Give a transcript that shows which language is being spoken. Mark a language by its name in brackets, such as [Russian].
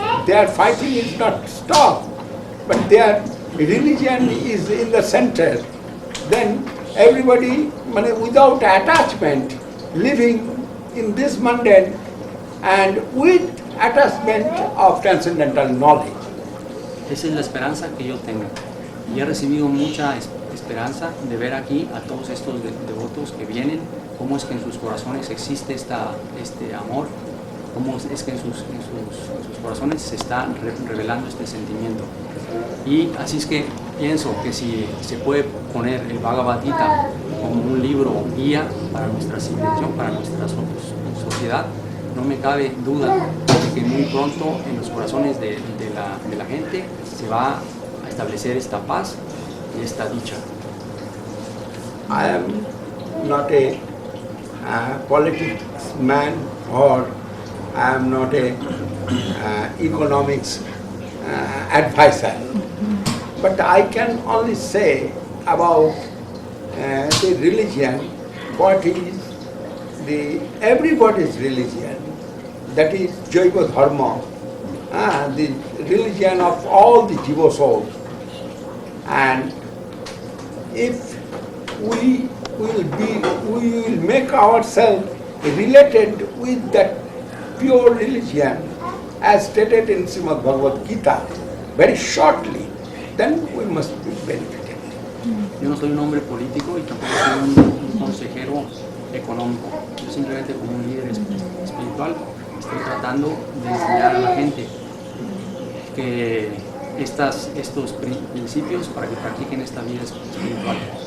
[English] Their fighting is not stopped, but their religion is in the center. Then everybody without attachment, living in this mundane and with attachment of transcendental knowledge. [Spanish] Esa es la esperanza que yo tengo. Y he recibido mucha esperanza de ver aquí a todos estos devotos que vienen, cómo es que en sus corazones existe este amor, cómo es que en sus corazones se está revelando este sentimiento. Y así es que pienso que si se puede poner el Bhagavad Gita como un libro guía para nuestra civilización, para nuestra sociedad, no me cabe duda de que muy pronto en los corazones de la gente se va a establecer esta paz y esta dicha. [English] I am not a politics man, or I am not a economics advisor. But I can only say about the religion, what is everybody's religion, that is Jaiva Dharma, the religion of all the Jiva souls. And if we will make ourselves related with that pure religion, as stated in Srimad Bhagavad Gita, very shortly, then we must be benefited. [Spanish] Yo no soy un hombre político y tampoco soy un consejero económico. Yo simplemente como un líder espiritual estoy tratando de enseñar a la gente que estos principios para que practiquen esta vida espiritual.